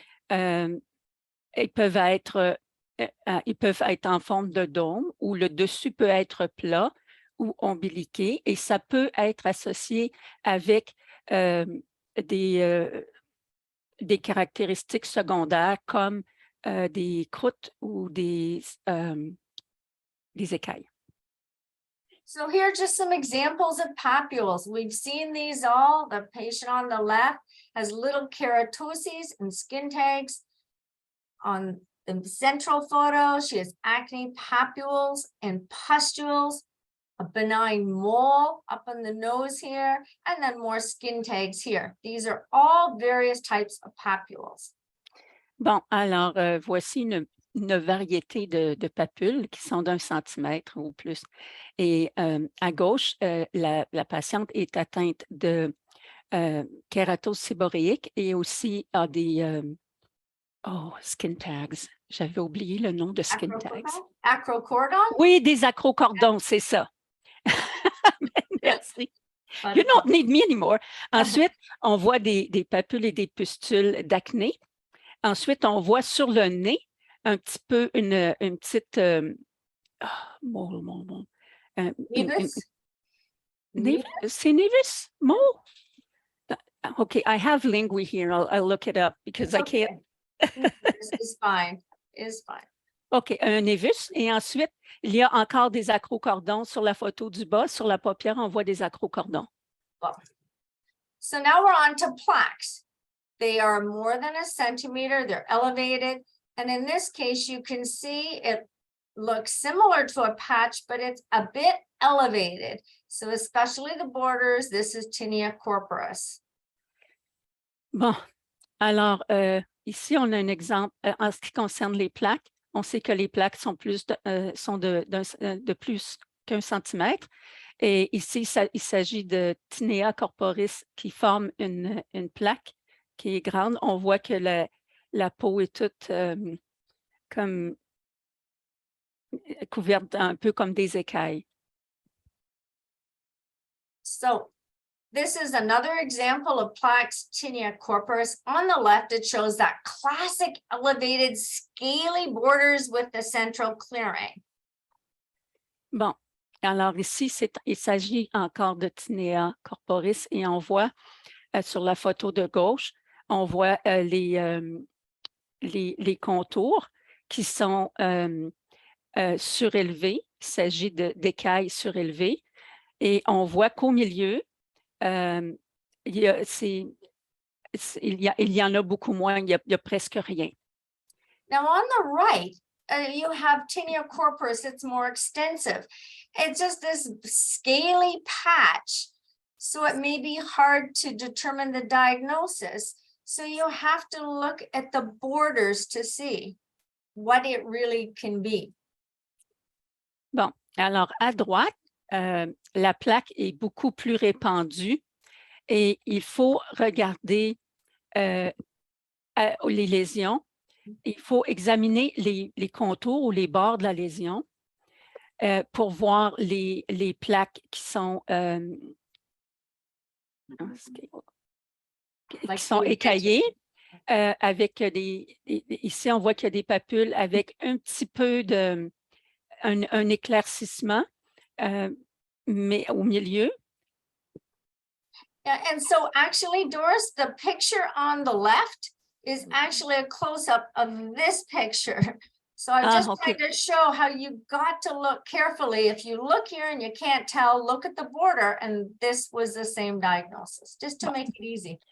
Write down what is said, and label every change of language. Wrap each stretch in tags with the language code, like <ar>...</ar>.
<fr>Ils peuvent être en forme de dôme où le dessus peut être plat ou ombiliqué et ça peut être associé avec des caractéristiques secondaires comme des croûtes ou des écailles.</fr> <en>So here are just some examples of papules. We've seen these all. The patient on the left has little keratoses and skin tags. On the central photo, she has acne papules and pustules, a benign mole up on the nose here, and then more skin tags here. These are all various types of papules.</en> <fr>Bon, alors voici une variété de papules qui sont d'1 centimètre ou plus. Et à gauche, la patiente est atteinte de kératose séboréique et aussi a des skin tags. J'avais oublié le nom de skin tags. Acrocordon? Oui, des acrocordons, c'est ça. Merci.</fr> <en>You don't need me anymore.</en> <fr>Ensuite, on voit des papules et des pustules d'acné. Ensuite, on voit sur le nez un petit peu une petite... C'est nevus? Mole?</fr> <en>Okay, I have lingui here. I'll look it up because I can't... It's fine. It's fine.</en> <fr>OK, un névus. Et ensuite, il y a encore des acrocordons sur la photo du bas. Sur la paupière, on voit des acrocordons.</fr> <en>Well, so now we're on to plaques. They are more than 1 centimeter. They're elevated. And in this case, you can see it looks similar to a patch, but it's a bit elevated. So especially the borders, this is tinea corporis.</en> <fr>Bon, alors ici, on a un exemple en ce qui concerne les plaques. On sait que les plaques sont de plus qu'1 centimètre. Et ici, il s'agit de tinea corporis qui forme une plaque qui est grande. On voit que la peau est toute comme couverte un peu comme des écailles.</fr> <en>So this is another example of plaques, tinea corporis. On the left, it shows that classic elevated scaly borders with the central clearing.</en> <fr>Bon, alors ici, il s'agit encore de tinea corporis et on voit sur la photo de gauche, on voit les contours qui sont surélevés. Il s'agit d'écailles surélevées. Et on voit qu'au milieu, il y en a beaucoup moins, il y a presque rien.</fr> <en>Now on the right, you have tinea corporis, it's more extensive. It's just this scaly patch. So it may be hard to determine the diagnosis. So you have to look at the borders to see what it really can be.</en> <fr>Bon, alors à droite, la plaque est beaucoup plus répandue et il faut regarder les lésions. Il faut examiner les contours ou les bords de la lésion pour voir les plaques qui sont écaillées. Avec ici, on voit qu'il y a des papules avec un petit peu un éclaircissement, mais au milieu.</fr> <en>Yeah, and so actually, Doris, the picture on the left is actually a close-up of this picture. So I just tried to show how you got to look carefully. If you look here and you can't tell, look at the border, and this was the same diagnosis, just to make it easy.</en>